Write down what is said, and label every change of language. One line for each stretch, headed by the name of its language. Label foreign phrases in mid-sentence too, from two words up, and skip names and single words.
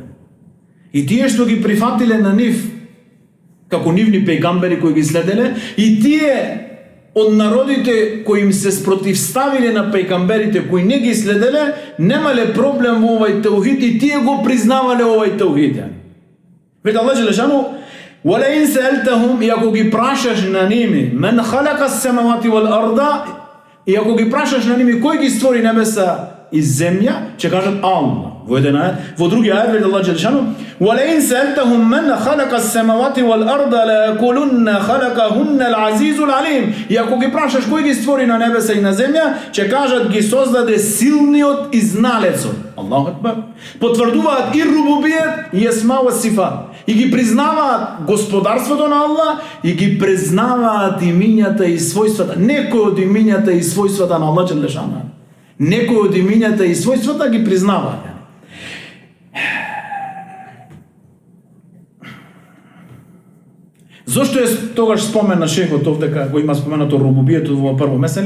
Macedonian: И тие што ги прифатиле на нив, како нивни пејгамбери кои ги следеле, и тие од народите кои им се спротивставиле на пејгамберите кои не ги следеле, немале проблем во овај теухид и тие го признавале овај теухид. Вели Аллах Джелешану:
Arabic: "ولئن سألتهم",
Macedonian: и ако ги прашаш на ними,
Arabic: "من خلق السماوات والأرض",
Macedonian: и ако ги прашаш на ними кој ги створи небеса и земја, ќе кажат Аллах. Во еден ајат, во други ајат вели Аллах Джелешану:
Arabic: "ولئن سألتهم من خلق السماوات والأرض ليقولن خلقهن العزيز العليم",
Macedonian: и ако ги прашаш кој ги створи на небеса и на земја, ќе кажат ги создаде силниот и зналецот.
Arabic: الله أكبر.
Macedonian: Потврдуваат и рубубијет и
Arabic: أسماء وصفات,
Macedonian: и ги признаваат господарството на Аллах, и ги признаваат имињата и својствата, некои од имињата и својствата на Аллах Джелешану. Некои од имињата и својствата ги признаваат. Зошто е тогаш спомена шехот овде дека го има споменато рубубијетот во прво меселе?